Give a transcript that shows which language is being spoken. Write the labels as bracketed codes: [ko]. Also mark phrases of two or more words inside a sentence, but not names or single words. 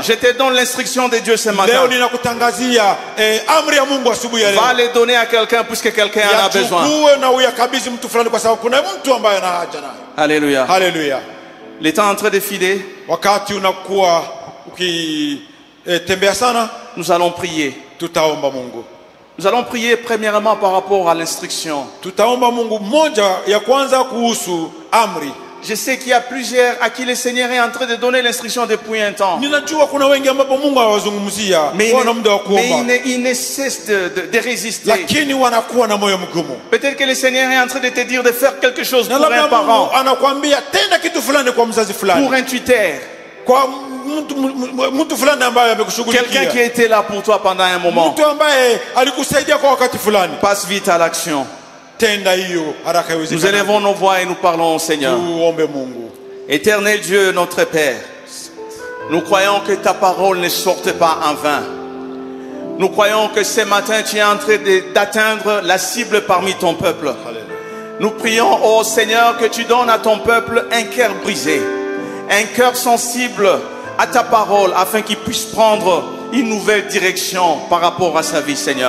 [fr] Je te donne l'instruction de Dieu ce matin. [sw] Leo ninakutangazia amri ya Mungu asubuhi ya leo. [fr] Va les donner à quelqu'un puisque quelqu'un en a besoin. [sw] Yachukue na uyakabidhi mtu fulani kwa sababu kuna mtu ambaye ana haja nayo. [fr] Alléluia. [sw] Haleluya. [fr] Le temps est en train de filer. [sw] Wakati unakuwa ukitembea sana, [fr] Nous allons prier. [sw] tutaomba Mungu. [fr] Nous allons prier premièrement par rapport à l'instruction. [sw] Tutaomba Mungu moja ya kwanza kuhusu amri. [fr] Je sais qu'il y a plusieurs à qui le Seigneur est en train de donner l'instruction depuis un temps. [sw] Ninajua kuna wengi ambapo Mungu anawazungumzia wana muda wa kuomba, [fr] il ne cesse de résister. [sw] lakini wanakuwa na moyo mgumu. [fr] Peut-être que le Seigneur est en train de te dire de faire quelque chose [sw] Na [fr] pour un [sw] labda [fr] parent, [sw] Mungu anakuambia tenda kitu fulani kwa mzazi fulani, [fr] pour un tuteur, [sw] kwa mtu fulani ambaye [fr] quelqu'un qui [sw] amekushughulikia, [fr] a été là pour toi pendant un moment. [sw] mtu ambaye alikusaidia kwa wakati fulani. [fr] Passe vite à l'action. [sw] Tenda hiyo haraka [fr] Nous [sw] iwezekanavyo. [fr] élevons nos voix et nous parlons au Seigneur. [sw] Tuombe Mungu. [fr] Éternel Dieu, notre Père, nous croyons que ta parole ne sorte pas en vain. Nous croyons que ce matin tu es en train d'atteindre la cible parmi ton peuple. Nous prions, ô Seigneur, que tu donnes à ton peuple un cœur brisé, un cœur sensible à ta parole, afin qu'il puisse prendre une nouvelle direction par rapport à sa vie, Seigneur.